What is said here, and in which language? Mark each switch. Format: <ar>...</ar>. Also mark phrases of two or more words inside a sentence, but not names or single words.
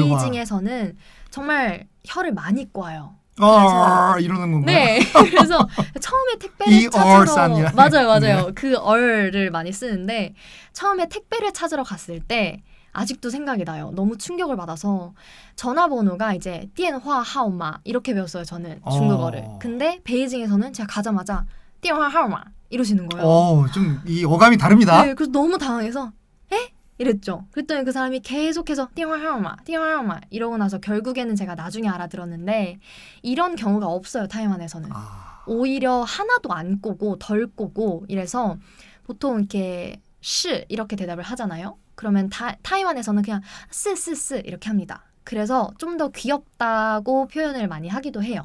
<ko>베이징에서는 정말 혀를 많이 꼬아요. 이러는 건가요? 네. 그래서 처음에 택배를 찾으러 맞아요. 네. 그 얼을 많이 쓰는데 처음에 택배를 찾으러 갔을 때 아직도 생각이 나요. 너무 충격을 받아서 전화번호가 이제</ko> <zh>電話号碼</zh> <ko>이렇게 배웠어요. 저는 중국어를. 근데 베이징에서는 제가 가자마자</ko> <zh>電話号碼</zh> <ko>이러시는 거예요. 좀 이 어감이 다릅니다. 네, 그래서 너무 당황해서 에? 이랬죠. 그랬더니 그 사람이 계속해서</ko> <zh>電話号碼 電話号碼</zh> <ko>이러고 나서 결국에는 제가 나중에 알아들었는데 이런 경우가 없어요. 타이완에서는. 오히려 하나도 안 꼬고 덜 꼬고 이래서 보통 이렇게 시 이렇게 대답을 하잖아요. 그러면 타이완에서는 그냥 쓰 이렇게 합니다. 그래서 좀 더 귀엽다고 표현을 많이 하기도 해요.</ko>